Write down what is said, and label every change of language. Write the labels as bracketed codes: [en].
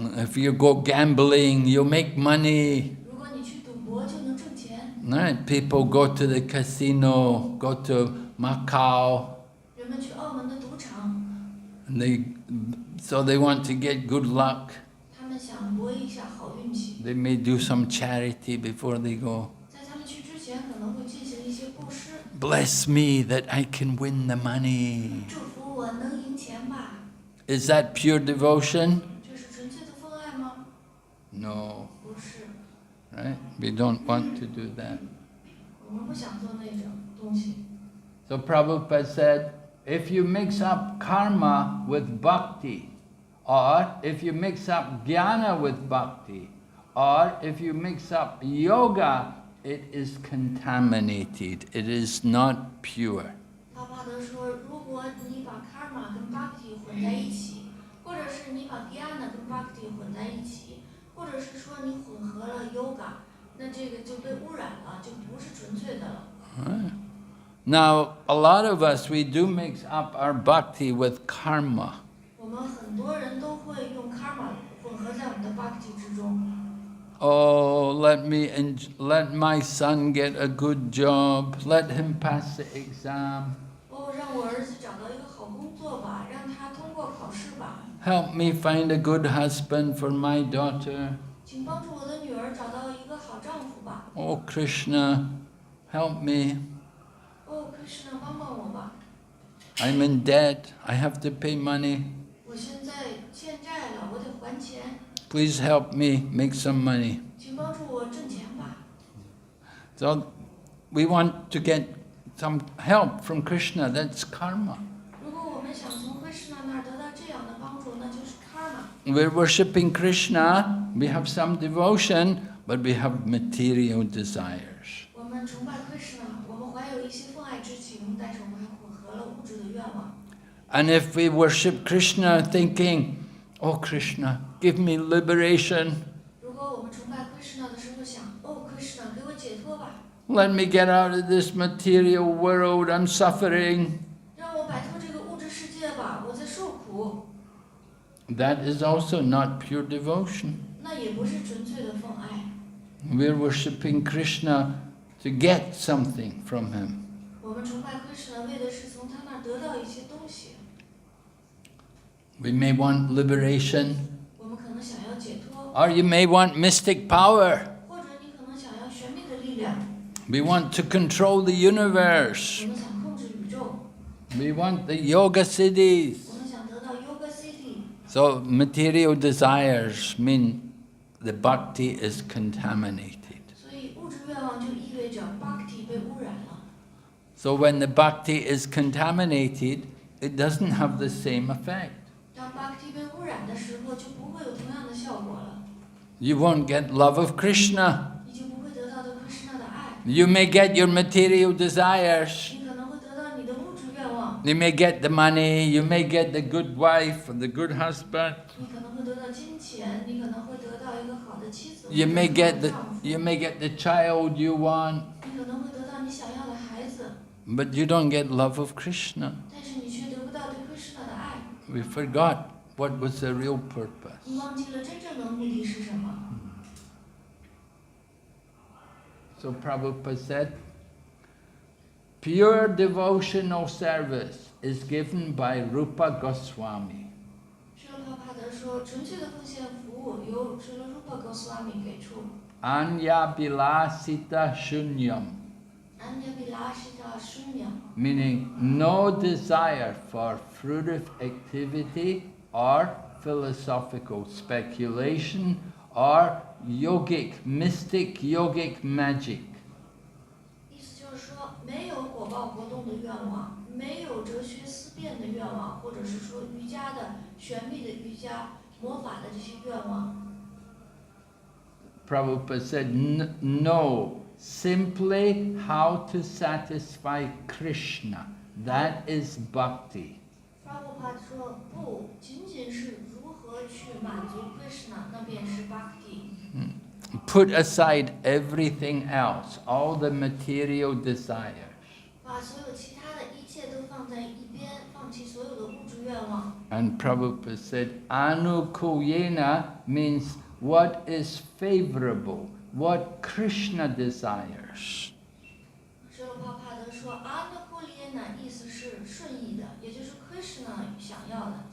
[en] If you go gambling, you'll make money. [zh] 如果你去赌博，就能挣钱。 [en] Right? People go to the casino, go to Macau, [zh] 人们去澳门的赌场， [en] and so they want to get good luck. [zh] 他们想博一下好运气。 [en] They may do some charity before they go. [zh] 在他们去之前，可能会进行一些布施。 [en] Bless me that I can win the money. [zh] 祝福我能赢钱吧。 [en] Is that pure devotion? [zh] 这是纯粹的奉爱吗？ [en] No. [zh] 不是， [en] Right? We don't want to do that. [zh] 我们不想做那种东西。 [en] So Prabhupada said, if you mix up karma with bhakti, or if you mix up jnana with bhakti, or if you mix up yoga, it is contaminated. It is not pure. [zh] 帕帕德说，如果你把 karma 跟 bhakti 混在一起，或者是你把 dhyana 跟 bhakti 混在一起，或者是说你混合了 yoga， 那这个就被污染了，就不是纯粹的了。 [en] Now, a lot of us, we do mix up our bhakti with karma. [zh] 我们很多人都会用 karma 混合在我们的 bhakti 之中。 [en] Oh, let my son get a good job. Let him pass the exam. [zh] 哦，让我儿子找到一个好工作吧，让他通过考试吧。 [en] Help me find a good husband for my daughter. [zh] 请帮助我的女儿找到一个好丈夫吧。 [en] Oh, Krishna, help me. [zh] 哦 ，Krishna 帮帮我吧。 [en] I'm in debt. I have to pay money. [zh] 我现在欠债了，我得还钱。 [en] Please help me make some money. [zh] 请帮助我挣钱吧。 [en] So we want to get some help from Krishna. That's karma. [zh] 如果我们想从 Krishna 那儿得到这样的帮助，那就是 karma。 [en] We're worshipping Krishna. We have some devotion, but we have material desires. [zh] 我们崇拜 Krishna， 我们怀有一些奉爱之情，但是我们还混合了物质的愿望。 [en] And if we worship Krishna thinking, oh Krishna, give me liberation. [zh] 如果我们崇拜 Krishna 的时候想，哦 Krishna 给我解脱吧， [en] Let me get out of this material world. I'm suffering. [zh] 让我摆脱这个物质世界吧，我在受苦。 [en] That is also not pure devotion. [zh] 那也不是纯粹的奉爱。 [en] We're worshipping Krishna to get something from him. [zh] 我们崇拜 Krishna 为的是从他那儿得到一些东西。 [en] We may want liberation, [zh] 我们可能想要解脱， [en] or you may want mystic power. [zh] 或者你可能想要玄秘的力量。 [en] We want to control the universe. [zh] 我们想控制宇宙， [en] We want the yoga cities. [zh] 我们想得到 Yoga City。 [en] So material desires mean the bhakti is contaminated. [zh] 所以物质愿望就意味着 Bhakti 被污染了。 [en] So when the bhakti is contaminated, it doesn't have the same effect. [zh] 当 Bhakti 被污染的时候，就不会有同样的效果了。 [en] You won't get love of Krishna. [zh] 你就不会得到的 Krishna 的爱， [en] You may get your material desires, [zh] 你可能会得到你的物质愿望， [en] You may get the money, you may get the good wife or the good husband. [zh] 你可能会得到金钱，你可能会得到一个好的妻子， [en] You [zh] 或者 [en] may [zh] 是好 [en] get [zh] 的 [en] the [zh] 丈夫， [en] you may get the child you want, [zh] 你可能会得到你想要的孩子， [en] but you don't get love of Krishna. [zh] 但是你却得不到对克什纳的爱， [en] We forgot what was the real purpose. [zh] 你忘记了真正的目的是什么。 [en] So Prabhupada said, pure devotional service is given by Rupa Goswami. [zh] 舍罗帕帕德说，纯粹的奉献服务由舍罗रूपा गोस्वामी给出。 [sa] Anya bilasita shunyam, Anyabilashita shunyam, [en] meaning no desire for fruitive activity or philosophical speculation or mystic yogic magic. [zh] 意思就是说，没有果报活动的愿望，没有哲学思辨的愿望，或者是说瑜伽的玄秘的瑜伽魔法的这些愿望。 [en] Prabhupada said, no, simply how to satisfy Krishna. That is bhakti. [zh] 拉布帕说，不仅仅是如何去满足 Krishna， 那便是 Bhakti。 [en] Put aside everything else, all the material desires. [zh] 把所有其他的一切都放在一边，放弃所有的物质愿望。 [en] And Prabhupada said, Anukuyena means what is favorable, what Krishna desires. [zh] 舍罗帕帕德说，阿那库列呢，意思是顺意的，也就是 Krishna 想要的。